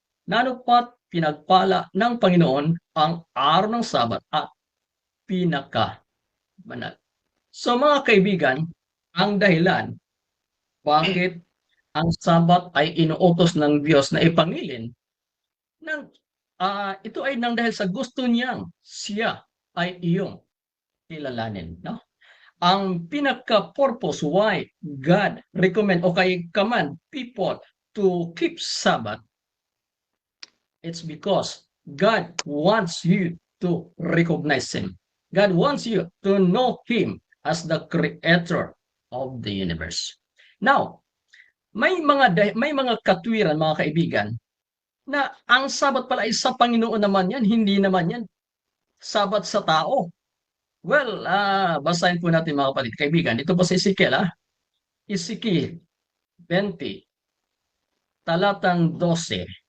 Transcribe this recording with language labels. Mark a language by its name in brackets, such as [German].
[Filipino] Nanupat pinagpala ng Panginoon ang araw ng Sabat at pinakabanal. So mga kaibigan, ang dahilan bakit ang Sabat ay inuutos ng Diyos na ipangilin, ito ay nang dahil sa gusto niyang siya ay iyong kilalanin. No? Ang pinaka-purpose [English] why God recommend o command people to keep Sabbath, it's because God wants you to recognize Him. God wants you to know Him as the creator of the universe. [Filipino] Now, may mga katwiran mga kaibigan na ang Sabat pala ay sa Panginoon naman yan, hindi naman yan Sabat sa tao. Well, basahin po natin mga kapatid, kaibigan. Ito po sa Ezekiel, Ezekiel 20, talatang 12.